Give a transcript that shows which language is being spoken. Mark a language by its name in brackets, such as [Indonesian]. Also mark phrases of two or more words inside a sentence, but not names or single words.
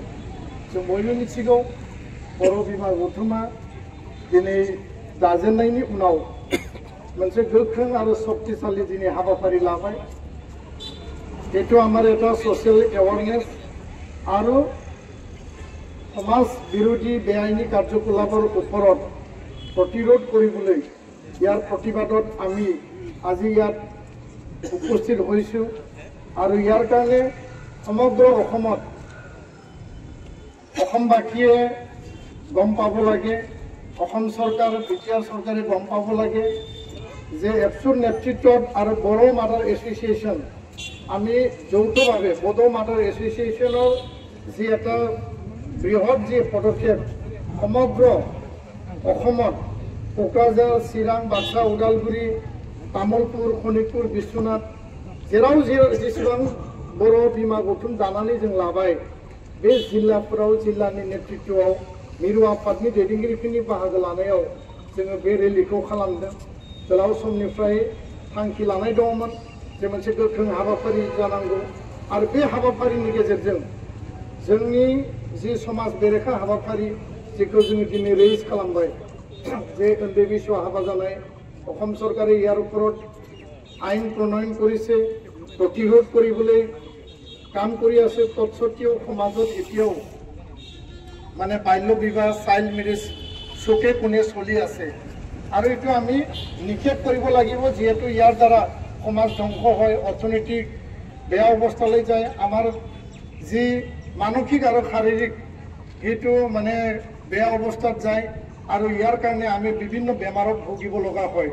[Bodo] जों बयबो मिथिगौ बर' बिमा गौथुमा दिनै दाजेननायनि उनाव मोनसे गोख्रों आरो शक्तिशाली दिनै हाबाफारि लाबाय। [Assamese] যিহেতু আমাৰ এটা [English] social awareness [Assamese] आरो समाज বিৰোধী বেআইনী কাৰ্যকলাপৰ ওপৰত প্ৰতিৰোধ কৰিবলৈ ইয়াৰ প্ৰতিবাদত আমি আজি ইয়াত উপস্থিত হৈছোঁ আৰু ইয়াৰ কাৰণে সমগ্ৰ অসমত অসমবাসীয়ে গম পাব লাগে, অসম চৰকাৰ বিটিআৰ চৰকাৰে গম পাব লাগে যে এপছুৰ নেতৃত্বত আৰু বড়ো মাদাৰ এছ'চিয়েশ্যন আমি যৌথভাৱে বড়ো মাদাৰ এছ'চিয়েশ্যনৰ যি এটা বৃহৎ যি পদক্ষেপ সমগ্ৰ অসমত কোকৰাঝাৰ, চিৰাং, বাক্সা, ওদালগুৰি, [Bodo] तामुलपुर, शनितपुर, बिश्वनाथ जेराव जेसेबां बर' बिमा गौथुम दानानै जों लाबाय बे जिल्लाफोराव जिल्लानि नेतृत्वआव मिरु आफादनि दैदेनगिरिफोरनि बाहागो लानायाव जोङो बे रेलिखौ खालामदों। गोलाव समनिफ्राय थांखि लानाय दङमोन जे मोनसे गोख्रों हाबाफारि जानांगौ आरो बे हाबाफारिनि गेजेरजों जोंनि जि समाज बेरेखा हाबाफारि जेखौ जोङो दिनै रेइज खालामबाय जे उन्दै बैसोआव हाबा जानाय [Assamese] অসম চৰকাৰে ইয়াৰ ওপৰত আইন প্ৰণয়ন কৰিছে, প্ৰতিৰোধ কৰিবলৈ কাম কৰি আছে। তৎসত্ত্বেও সমাজত এতিয়াও মানে বাল্য বিবাহ, [English] child marriage [Assamese] চোকে কোণে চলি আছে আৰু এইটো আমি নিষেধ কৰিব লাগিব, যিহেতু ইয়াৰ দ্বাৰা সমাজ ধ্বংস হয়, অৰ্থনৈতিক বেয়া অৱস্থালৈ যায়, আমাৰ যি মানসিক আৰু শাৰীৰিক সেইটো মানে বেয়া অৱস্থাত যায় আৰু ইয়াৰ কাৰণে আমি বিভিন্ন বেমাৰত ভুগিব লগা হয়।